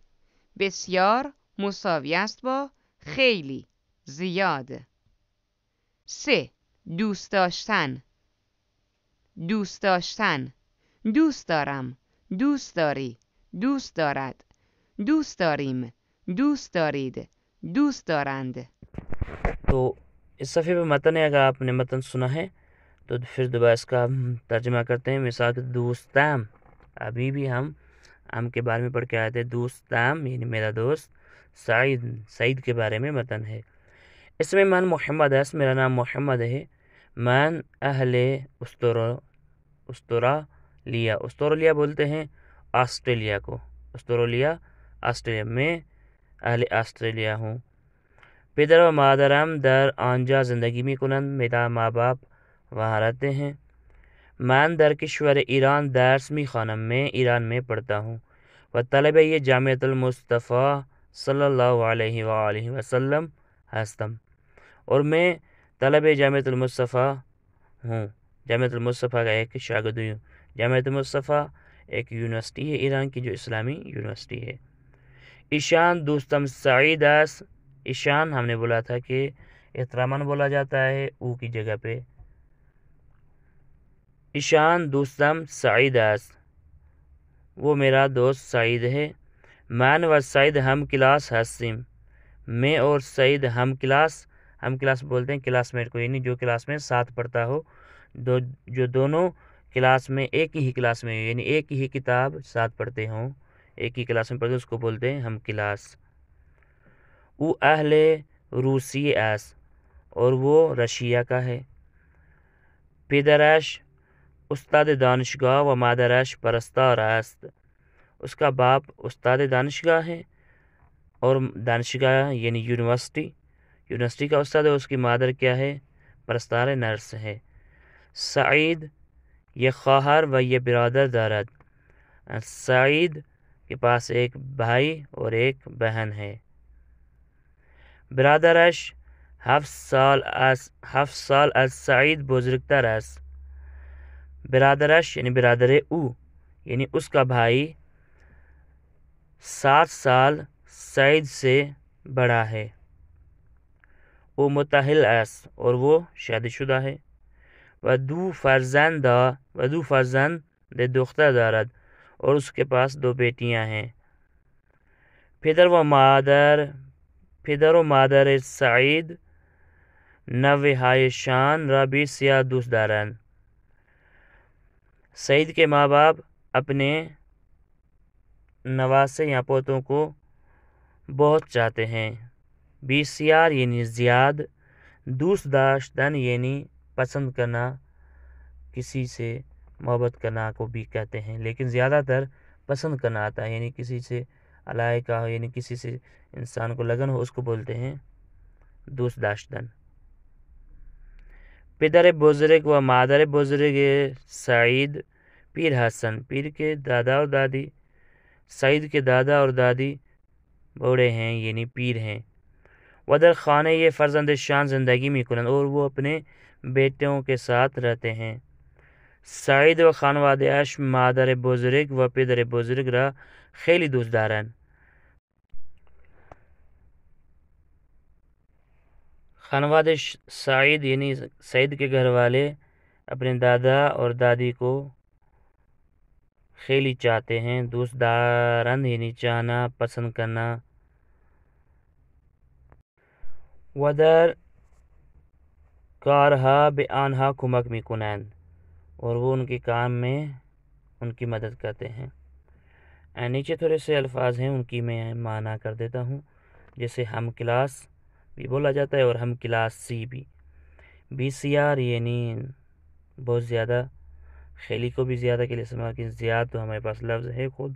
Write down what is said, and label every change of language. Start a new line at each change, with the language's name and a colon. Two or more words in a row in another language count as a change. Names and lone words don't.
Persian: بسیار مساوی است با خیلی، زیاد. 3. دوست داشتن. دوست داشتن. دوست دارم، دوست داری، دوست دارد، دوست داریم، دوست دارید، دوست دارند.
Urdu: تو اس صفحے پہ متن ہے، اگر آپ نے متن سنا ہے تو پھر دوبارہ اس کا ہم ترجمہ کرتے ہیں. مثال کے دوستام، ابھی بھی ہم کے بارے میں پڑھ کے آئے تھے. دوستام یعنی میرا دوست. سعید کے بارے میں متن ہے. اس میں
Persian: من محمد
Urdu: ہے، میرا نام محمد ہے.
Persian: من اہل استرالیا،
Urdu: استرالیا بولتے ہیں آسٹریلیا کو. استرالیا آسٹریلیا، میں اہل آسٹریلیا ہوں.
Persian: پدر و مادرم در آنجا زندگی می کنند،
Urdu: میرا ماں باپ وہاں رہتے ہیں.
Persian: من در کشور ایران درس می خوانم،
Urdu: میں ایران میں پڑھتا ہوں.
Persian: و طلبه یہ جامعة المصطفى
Arabic: صلی اللہ علیہ وآلہ وسلم
Urdu: ہستم، اور میں طلبه جامعة المصطفى ہوں. جامعة المصطفى کا ایک شاگرد ہوں. جامعة المصطفى ایک یونیورسٹی ہے ایران کی جو اسلامی یونیورسٹی ہے.
Persian: ایشان دوستم سعید است.
Urdu: ایشان ہم نے بولا تھا کہ احتراماً بولا جاتا ہے او کی جگہ پہ.
Persian: ایشان دوستم سعید است،
Urdu: وہ میرا دوست سعید ہے.
Persian: من و سعید ہم کلاس هستیم،
Urdu: میں اور سعید ہم کلاس ہم کلاس بولتے ہیں کلاس میٹ کو، یعنی جو کلاس میں ساتھ پڑھتا ہو، جو دونوں کلاس میں ایک ہی کلاس میں، یعنی ایک ہی کتاب ساتھ پڑھتے ہوں، ایک ہی کلاس میں پڑھتے، اس کو بولتے ہیں ہم کلاس.
Persian: او اہل روسی ایس،
Urdu: اور وہ رشیا کا ہے.
Persian: پدرش استاد دانشگاه و مادرش پرستار است،
Urdu: اس کا باپ
Persian: استاد دانشگاہ
Urdu: ہے اور دانشگاہ یعنی یونیورسٹی کا استاد ہے. اس کی مادر کیا ہے؟ پرستار نرس ہے.
Persian: سعید یہ خواہر و یہ برادر دارد،
Urdu: سعید کے پاس ایک بھائی اور ایک بہن ہے.
Persian: برادرش 7 سال از سعید بزرگتر است.
Urdu: برادرش یعنی
Persian: برادر او،
Urdu: یعنی اس کا بھائی 7 سال سعید سے بڑا ہے.
Persian: او متحل است،
Urdu: اور وہ شادی شدہ ہے.
Persian: و دو فرزند دختر دارد،
Urdu: اور اس کے پاس 2 بیٹیاں ہیں.
Persian: پدر و مادر سعید نوه‌هایشان را بسیار دوست دارند.
Urdu: سعید کے ماں باپ اپنے نواسے یا پوتوں کو بہت چاہتے ہیں. بسیار یعنی زیاد،
Persian: دوست داشتن
Urdu: یعنی پسند کرنا، کسی سے محبت کرنا کو بھی کہتے ہیں، لیکن زیادہ تر پسند کرنا آتا ہے، یعنی کسی سے علاقہ ہو، یعنی کسی سے انسان کو لگن ہو، اس کو بولتے ہیں
Persian: دوست داشتن. پدر بزرگ و مادر بزرگ سعید پیر حسن،
Urdu: پیر کے دادا اور دادی، سعید کے دادا اور دادی بوڑھے ہیں یعنی پیر ہیں.
Persian: و در خانه یہ فرزند شان زندگی میکنند،
Urdu: اور وہ اپنے بیٹوں کے ساتھ رہتے ہیں.
Persian: سعید و خانواده‌اش مادر بزرگ و پدر بزرگ را خیلی دوست دارند.
Urdu: خانوادہ سعید یعنی سعید کے گھر والے اپنے دادا اور دادی کو خیلی چاہتے ہیں.
Persian: دوست دارند
Urdu: یعنی چاہنا، پسند کرنا.
Persian: و در کارها به آنها کمک میکنند،
Urdu: اور وہ ان کے کام میں ان کی مدد کرتے ہیں. نیچے تھوڑے سے الفاظ ہیں، ان کی میں معنی کر دیتا ہوں. جیسے ہم کلاس بھی بولا جاتا ہے اور ہم کلاسی بھی. بسیار یعنی بہت زیادہ، خیلی کو بھی زیادہ کے لیے استعمال کی، زیادہ تو ہمارے پاس لفظ ہے خود.